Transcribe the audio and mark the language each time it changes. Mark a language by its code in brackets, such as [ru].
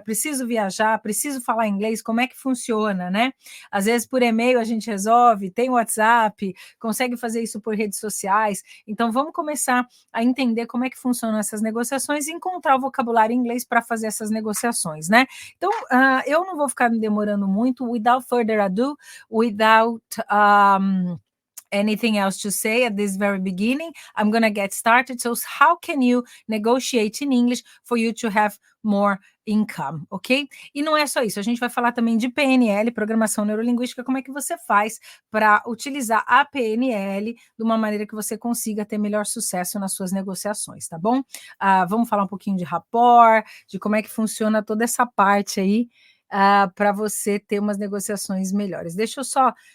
[pt] Preciso viajar, preciso falar inglês, como é que funciona, né? Às vezes por e-mail a gente resolve, tem WhatsApp, consegue fazer isso por redes sociais. Então vamos começar a entender como é que funcionam essas negociações e encontrar o vocabulário em inglês para fazer essas negociações, né? Então, eu não vou ficar me demorando muito. [en] Without further ado, without anything else to say at this very beginning, I'm going to get started. So how can you negotiate in English for you to have more income, ok? [pt] E não é só isso, a gente vai falar também de PNL, Programação Neurolinguística, como é que você faz para utilizar a PNL de uma maneira que você consiga ter melhor sucesso nas suas negociações, tá bom? Vamos falar um pouquinho de rapport, de como é que funciona toda essa parte aí, para você ter umas negociações melhores. Deixa eu só...